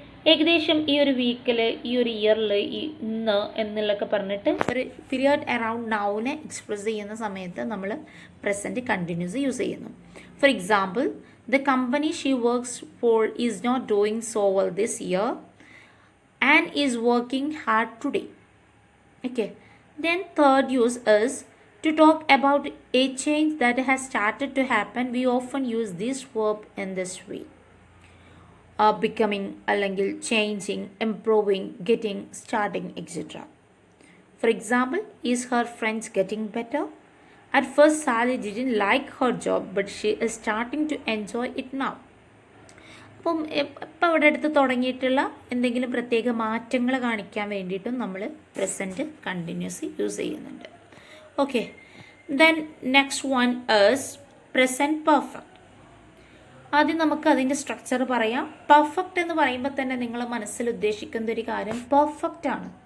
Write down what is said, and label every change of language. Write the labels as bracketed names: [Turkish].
[Malayalam] ഏകദേശം ഈ ഒരു വീക്കിൽ, ഈ ഒരു ഇയറിൽ, ഇന്ന് എന്നുള്ളതൊക്കെ പറഞ്ഞിട്ട് ഒരു പീരിയഡ് അറൗണ്ട് നൗവിനെ എക്സ്പ്രസ് ചെയ്യുന്ന സമയത്ത് നമ്മൾ പ്രസൻറ്റ് കണ്ടിന്യൂസ് യൂസ് ചെയ്യുന്നു. [English] For example, the company she works for is not doing so well this year and is working hard today. Okay. Then third use is to talk about a change that has started to happen. We often use this verb in this way. Becoming, അല്ലെങ്കിൽ changing, improving, getting, starting, etc. For example, is her French getting better? At first, Sally didn't like her job, but she is starting to enjoy it now. [Malayalam] അപ്പം ഇപ്പം ഇവിടെ അടുത്ത് തുടങ്ങിയിട്ടുള്ള എന്തെങ്കിലും പ്രത്യേക മാറ്റങ്ങൾ കാണിക്കാൻ വേണ്ടിയിട്ടും നമ്മൾ പ്രസൻറ്റ് കണ്ടിന്യൂസ് യൂസ് ചെയ്യുന്നുണ്ട്. Okay. [English] Then next one is present perfect. [Malayalam] ആദ്യം നമുക്ക് അതിൻ്റെ സ്ട്രക്ചർ പറയാം. പെർഫെക്റ്റ് എന്ന് പറയുമ്പോൾ തന്നെ നിങ്ങൾ മനസ്സിൽ ഉദ്ദേശിക്കുന്ന ഒരു കാര്യം പെർഫെക്റ്റ് ആണ്.